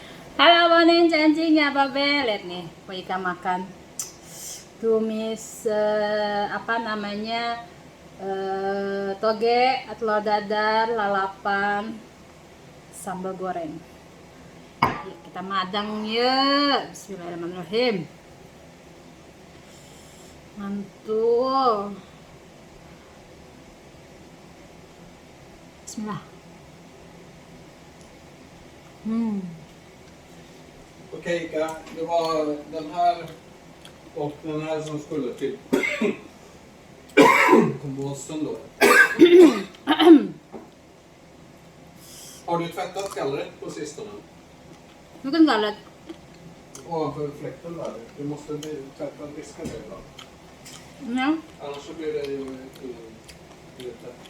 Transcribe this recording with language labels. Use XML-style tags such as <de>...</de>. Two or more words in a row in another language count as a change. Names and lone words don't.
<id>Halo Bonin, cacingnya Babe. Lihat nih, Pak Ika makan tumis apa namanya toge, telur dadar, lalapan, sambal goreng. Yuk, kita madang ya.</id> <ar>Bismillahirrahmanirrahim.</ar> <id>Mantul.</id> <ar>Bismillah. Hmm.</ar> <sv>Okej Ika, det var den här och den här som skulle till komposten då. Har du tvättat gallret på sistone?</sv> <id>Lu kan nggak lihat?</id> <sv>Ovanför fläkten där. Du måste tvätta disken där ibland.</sv> <id>Ya.</id> <sv>Annars så blir det ju lite...</sv>